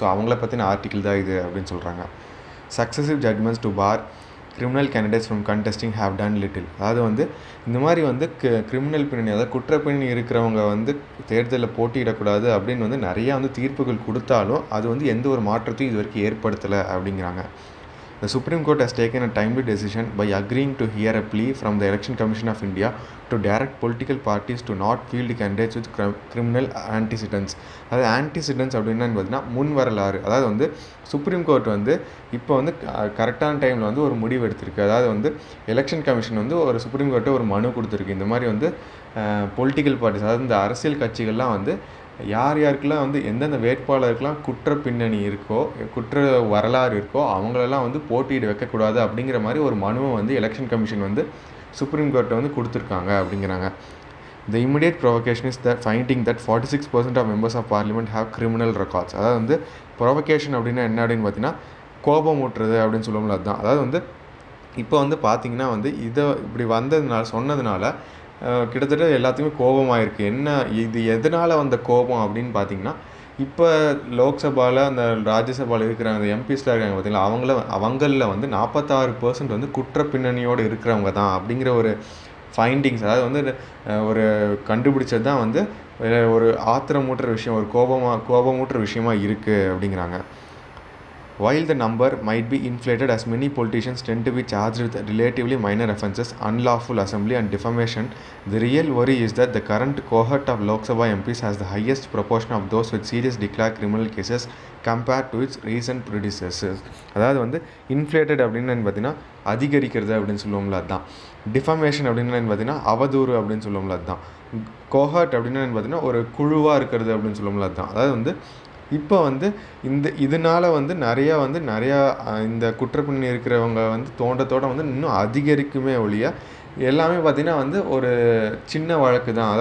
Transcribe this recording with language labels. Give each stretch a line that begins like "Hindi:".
Tamil: So அவங்கள பற்றின article தான் இது அப்படின்னு சொல்கிறாங்க.
English: Successive judgments to bar criminal candidates from contesting have done little.
Tamil: அதாவது வந்து இந்த மாதிரி வந்து கிரிமினல் பின்னணி, அதாவது குற்றப்பின்னணி இருக்கிறவங்க வந்து தேர்தலில் போட்டியிடக்கூடாது அப்படின்னு வந்து நிறையா வந்து தீர்ப்புகள் கொடுத்தாலும் அது வந்து எந்த ஒரு மாற்றத்தையும் இது வரைக்கும் ஏற்படுத்தலை அப்படிங்கிறாங்க.
English: The Supreme Court has taken a timely decision by agreeing to hear a plea from the Election Commission of India to direct political parties to not field candidates with criminal antecedents.
Tamil: அதாவது ஆன்டிசிடென்ட்ஸ் அப்படின்னா பார்த்தீங்கன்னா முன் வரலாறு. அதாவது வந்து supreme court வந்து இப்போ வந்து கரெக்டான டைமில் வந்து ஒரு முடிவு எடுத்திருக்கு. அதாவது வந்து எலெக்ஷன் கமிஷன் வந்து ஒரு சுப்ரீம் கோர்ட்டை ஒரு மனு கொடுத்துருக்கு. இந்த மாதிரி வந்து பொலிட்டிக்கல் பார்ட்டிஸ், அதாவது இந்த அரசியல் கட்சிகள்லாம் வந்து யாருக்கெல்லாம் வந்து எந்தெந்த வேட்பாளருக்கெலாம் குற்ற பின்னணி இருக்கோ, குற்ற வரலாறு இருக்கோ, அவங்களெல்லாம் வந்து போட்டியிட வைக்கக்கூடாது அப்படிங்கிற மாதிரி ஒரு மனுவை வந்து எலெக்ஷன் கமிஷன் வந்து சுப்ரீம் கோர்ட்டை வந்து கொடுத்துருக்காங்க அப்படிங்கிறாங்க.
English: The immediate provocation is that finding that 46% of members of parliament have criminal records.
Tamil: அதாவது வந்து ப்ரொவகேஷன் அப்படின்னா என்ன அப்படின்னு பார்த்தீங்கன்னா, கோபம் ஊட்டுறது அப்படின்னு சொல்லுவோம்ல, அதுதான். அதாவது வந்து இப்போ வந்து பார்த்திங்கன்னா வந்து இதை இப்படி சொன்னதுனால கிட்டத்தட்ட எல்லாத்துக்குமே கோபமாக இருக்குது. என்ன இது எதனால் வந்த கோபம் அப்படின்னு பார்த்தீங்கன்னா, இப்போ லோக்சபாவில் அந்த ராஜ்யசபாவில் இருக்கிற அந்த எம்பிஸ்லாம் இருக்காங்க பார்த்தீங்களா, அவங்களில் வந்து 46% வந்து குற்ற பின்னணியோடு இருக்கிறவங்க தான் அப்படிங்கிற ஒரு ஃபைண்டிங்ஸ், அதாவது வந்து ஒரு கண்டுபிடிச்சது தான் வந்து ஒரு ஆத்திரமூட்டுற விஷயம், ஒரு கோபமூட்டுற விஷயமா இருக்குது அப்படிங்கிறாங்க.
English: While the number might be inflated as many politicians tend to be charged with relatively minor offences, unlawful assembly and defamation, the real worry is that the current cohort of Lok Sabha MPs has the highest proportion of those with serious declared criminal cases compared to its recent predecessors.
Tamil: அதாவது வந்து inflated அப்படின்னு பார்த்தீங்கன்னா அதிகரிக்கிறது அப்படின்னு சொல்லுவோம்ல, அதுதான். Defamation அப்படின்னு பார்த்தீங்கன்னா அவதூறு அப்படின்னு சொல்லுவோம்ல, அதுதான். கோஹர்ட் அப்படின்னு பார்த்தீங்கன்னா ஒரு குழுவாக இருக்கிறது அப்படின்னு சொல்லுவோம்ல, அதுதான். அதாவது வந்து இப்போ வந்து இதனால் வந்து நிறையா இந்த குற்றப்பின்னணி இருக்கிறவங்க வந்து தோண்ட வந்து இன்னும் அதிகரிக்குமே ஒழிய, எல்லாமே பார்த்திங்கன்னா வந்து ஒரு சின்ன வழக்கு தான்.